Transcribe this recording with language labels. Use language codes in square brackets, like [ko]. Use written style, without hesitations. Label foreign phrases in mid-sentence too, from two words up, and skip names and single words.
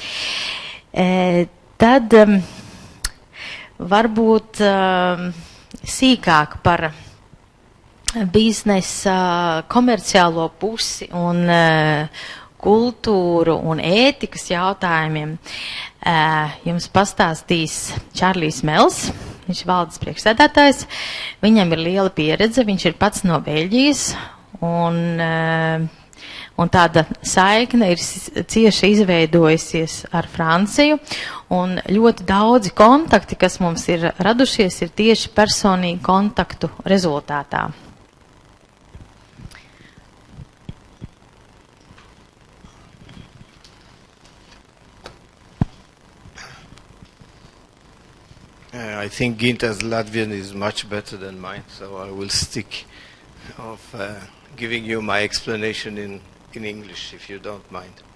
[lv] Tad varbūt sīkāk par biznesa komerciālo pusi un kultūru un ētikas jautājumiem jums pastāstīs Čārlijs Mels, viņš ir valdes priekšsēdētājs, viņam ir liela pieredze, viņš ir pats no Beļģijas, un tāda saikne ir cieši izveidojusies ar Franciju, un ļoti daudzi kontakti, kas mums ir radušies, ir tieši personīgi kontaktu rezultātā. [en] I think Ginta's Latvian is much better than mine, so I will stick of giving you my explanation in English, if you don't mind.